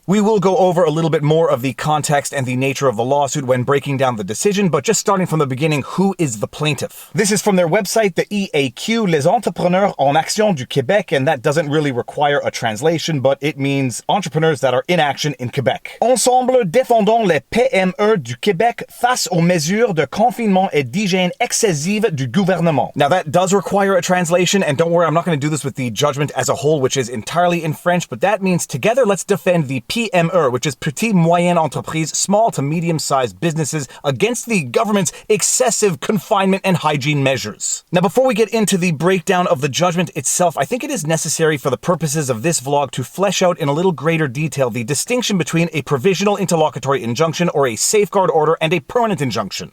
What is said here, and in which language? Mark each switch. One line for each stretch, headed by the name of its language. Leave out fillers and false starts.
English: We will go over a little bit more of the context and the nature of the lawsuit when breaking down the decision, but just starting from the beginning, who is the plaintiff? This is from their website, the EAQ, Les Entrepreneurs en Action du Québec, and that doesn't really require a translation, but it means entrepreneurs that are in action in Quebec.
French: Ensemble, défendons les PME du Québec face aux mesures de confinement et d'hygiène excessive du gouvernement.
English: Now that does require a translation, and don't worry, I'm not going to do this with the judgment as a whole, which is entirely in French, but that means together let's defend the PME, which is Petit Moyenne Entreprise, small to medium-sized businesses, against the government's excessive confinement and hygiene measures. Now, before we get into the breakdown of the judgment itself, I think it is necessary for the purposes of this vlog to flesh out in a little greater detail the distinction between a provisional interlocutory injunction or a safeguard order and a permanent injunction.